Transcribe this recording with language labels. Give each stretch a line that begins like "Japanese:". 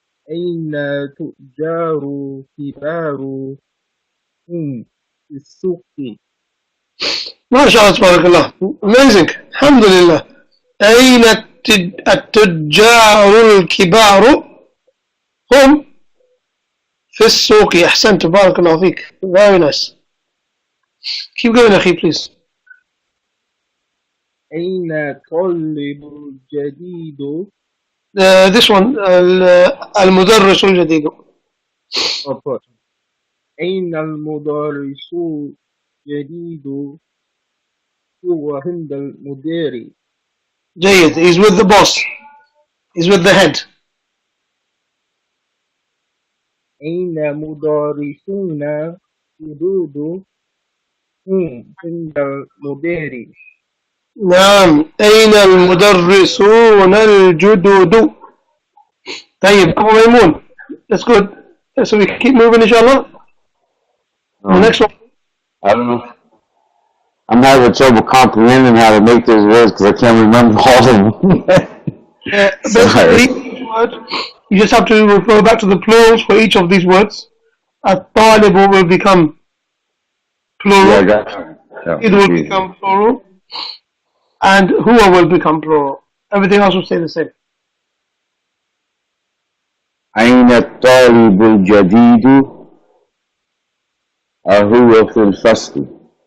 Arabic: أين تجار كبار؟ هم في السوق. ما شاء الله تبارك الله.
English: Amazing.
Arabic: الحمد لله. أين التجار الكبار؟ هم في السوق. أحسنت بارك الله فيك.
English: Very nice. Keep going
Arabic: أخي
English: please.
Arabic: أين الطالب الجديد؟
English: This one
Arabic: المدرس الجديد. أين المدرس الجديد؟ هو عند المدير. جيد.
English: He's with the boss. He's with the head.
Arabic: أين مدرسون جدد؟ هم عند المدير. نعم. أين المدرسون الجدد؟ طيب أبو ميمون.
English: That's good. So we keep moving inshallah. The next one. I don't know. I'm having trouble comprehending how to make those words because I can't remember all of them. Basically, each word, you just have to refer back to the plurals for each of these words. At-talibu will become plural. Yeah, I got you. It will become plural. And huwa will become plural. Everything else will stay the same.
Arabic: أين الطالب الجديد؟ هو في الفصل.